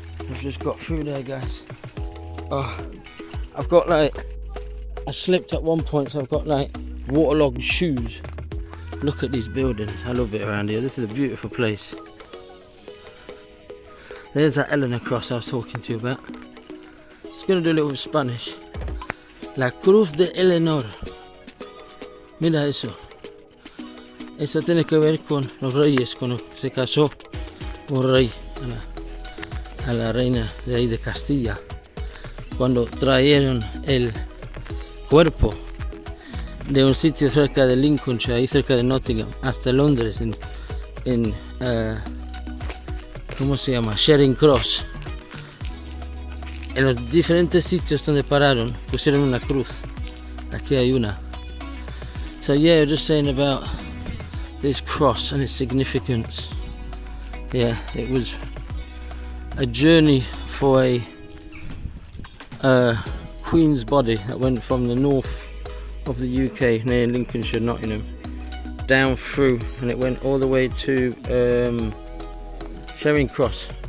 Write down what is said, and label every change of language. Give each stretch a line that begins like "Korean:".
English: I've just got through there, guys. Oh, I've got like, I slipped at one point, so I've got like waterlogged shoes. Look at these buildings. I love it around here. This is a beautiful place. There's that Eleanor cross I was talking to you about. Just going to do a little Spanish.
Spanish: La Cruz de Eleanor. Mira eso. eso tiene que ver con los reyes, cuando se casó un rey a la reina de ahí de Castilla, cuando trajeron el cuerpo de un sitio cerca de Lincolnshire, ahí cerca de Nottingham, hasta Londres, en ¿cómo se llama? Charing Cross. En los diferentes sitios donde pararon pusieron una cruz. Aquí hay una.
English: So yeah, just saying about this cross and its significance. Yeah, it was a journey for a Queen's body that went from the north of the UK near Lincolnshire, Nottingham, down through, and it went all the way to Charing Cross.